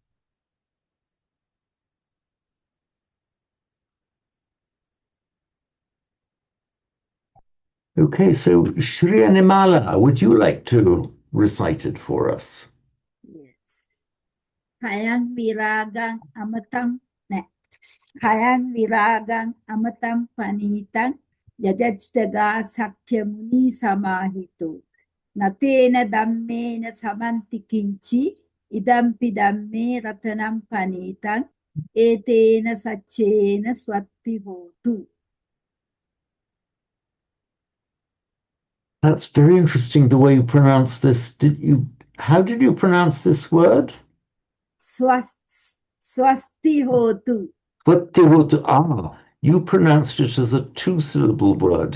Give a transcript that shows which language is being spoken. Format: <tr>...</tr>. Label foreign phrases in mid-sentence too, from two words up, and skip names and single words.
<en>Okay, so Shri Animala, would you like to recite it for us?</en> <pi>Yes. Hayang viragang amatang ne. Hayang viragang amatam panitang yajajdaga sakyamuni samahito. Natena dammena samanti kinchi idampi damme ratanam panitang etena sachena swatti hotu.</pi> <en>That's very interesting the way you pronounce this. How did you pronounce this word?</en> <pi>Swasti hotu.</pi> <en>You pronounced it as a two-syllable word.</en>